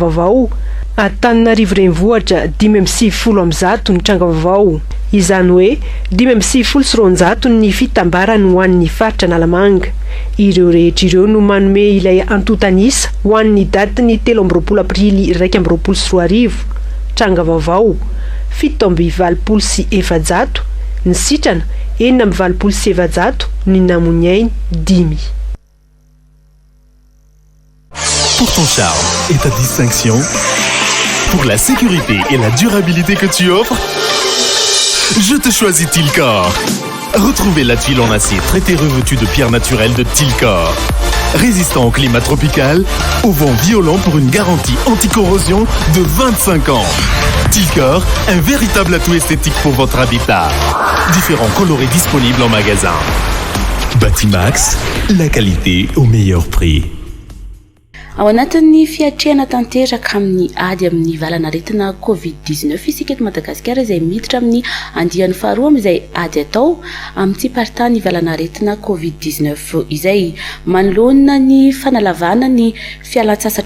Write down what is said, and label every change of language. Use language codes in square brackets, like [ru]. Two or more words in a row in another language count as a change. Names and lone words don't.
[mg] vaovao Antananarivo Renivohitra 5:70 ny tranga vaovao izany hoe 5:70 ny fitambarany ho an'ny faritra nalamanga ireo rehetra ireo no manome ilay antotanisa ho an'ny daty ny 13 aprily 2024 tranga vaovao 7:20 ny sitrana 4:20 ny namonyainy 10. [fr] Pour ton charme et ta distinction, pour la sécurité et la durabilité que tu offres, je te choisis Tilcor. Retrouvez la tuile en acier traité revêtue de pierres naturelles de Tilcor. Résistant au climat tropical, au vent violent pour une garantie anti-corrosion de 25 ans. Tilcor, un véritable atout esthétique pour votre habitat. Différents coloris disponibles en magasin. Batimax, la qualité au meilleur prix. [mg] Ao anatin'ny fiatrehana tanteraka amin'ny ady amin'ny valanaretina Covid-19 isika eto Madagasikara izay miditra amin'ny andiany faharoa amin'izay ady atao amin'ny party valanaretina Covid-19 izay manoloana ny fanalavana ny fialan-tsasatry